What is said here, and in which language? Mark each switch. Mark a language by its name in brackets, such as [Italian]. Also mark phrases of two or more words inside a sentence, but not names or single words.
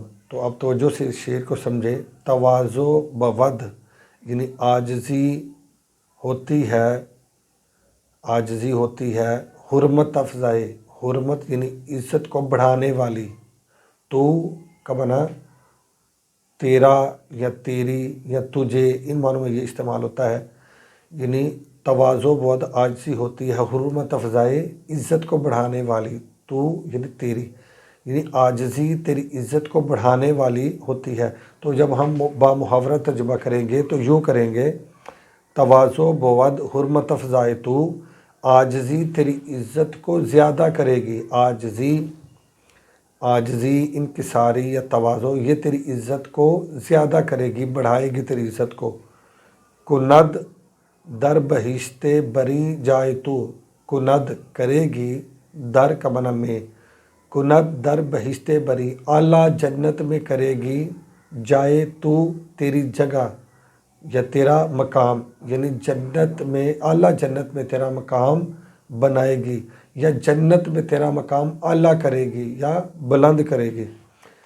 [Urdu] تو اب توجہ سے اس شعر کو سمجھے۔ [Persian] تواضع بود [Urdu] یعنی عاجزی ہوتی ہے، عاجزی ہوتی ہے، [Persian] حرمت افزائے، [Urdu] حرمت یعنی عزت کو بڑھانے والی، تو کا معنی تیرا یا تیری یا تجھے، ان معنوں میں یہ استعمال ہوتا ہے۔ یعنی [Persian] تواضع بود [Urdu] عاجزی ہوتی ہے، [Persian] حرمت افزائے [Urdu] عزت کو بڑھانے والی، تو یعنی تیری، یعنی عاجزی تیری عزت کو بڑھانے والی ہوتی ہے۔ تو جب ہم بامحاورہ ترجمہ کریں گے تو یوں کریں گے، [Persian] تواضع بود حرمت افزائے تو، [Urdu] عاجزی تیری عزت کو زیادہ کرے گی، عاجزی، عاجزی، انکساری یا تواضع، یہ تیری عزت کو زیادہ کرے گی، بڑھائے گی تیری عزت کو۔ [Persian] کند در بہشت بری جائے تو، [Urdu] کند کرے گی، در کا معنی میں، [Persian] کند در بہشت بری [Urdu] اعلیٰ جنت میں کرے گی، [Persian] جائے تو [Urdu] تیری جگہ یا تیرا مقام، یعنی جنت میں، اعلیٰ جنت میں تیرا مقام بنائے گی، یا جنت میں تیرا مقام اعلیٰ کرے گی یا بلند کرے گی۔